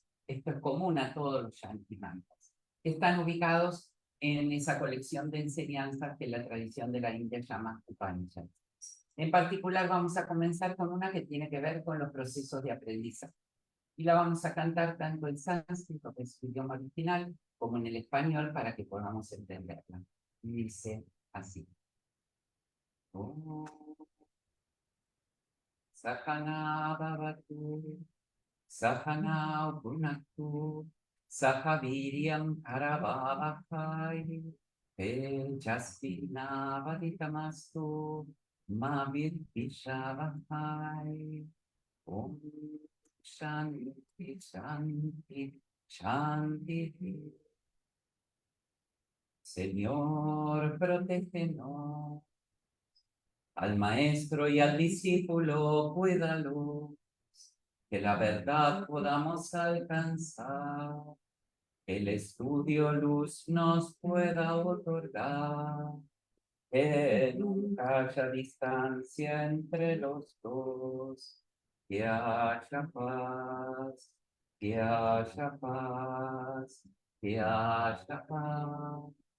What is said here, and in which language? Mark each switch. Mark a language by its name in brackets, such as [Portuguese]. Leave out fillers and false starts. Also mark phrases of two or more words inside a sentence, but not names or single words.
[Spanish] Esto es común a todos los [Sanskrit] Shanti mantras. [Spanish] Están ubicados en esa colección de enseñanzas que la tradición de la India llama Upanishads. En particular vamos a comenzar con una que tiene que ver con los procesos de aprendizaje. Y la vamos a cantar tanto en sánscrito, que es su idioma original, como en el español para que podamos entenderla. Y dice así. [Sanskrit] Sahana bhavatu, sahana bhunaktu, sahaviryam karavavakai, tejasvinavaditamastu, ma vidvishavahai. Om Shanti, Shanti, Shanti. [Spanish] Señor, protégenos. Al maestro y al discípulo, cuídalo, que la verdad podamos alcanzar, que el estudio luz nos pueda otorgar, que nunca haya distancia entre los dos, que haya paz, que haya paz, que haya paz.